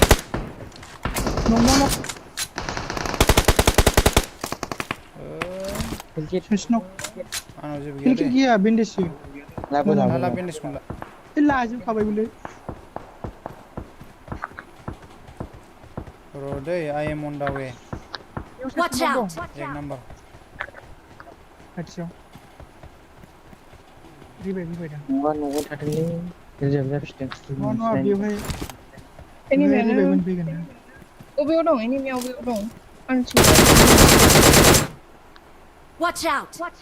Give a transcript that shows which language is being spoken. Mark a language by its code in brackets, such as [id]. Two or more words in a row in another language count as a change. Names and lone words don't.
[brx] आंनाव जेबो गैया दे गैया बेन्डेज लाबो हाला बेन्डेजखौ ला लाजोबखाबायबोलै र' दै [en] I am on the way Watch out! [hi] एक नम्बर [brx] खाथियाव रिबाय दा न'आव थादोंलै रिजार्भ जाफिनदों नङा बेवहाय एनिमियानो मोनफैगोन ना अबेयाव दं एनिमिया अबेयाव दं आंथिं [en] Watch out!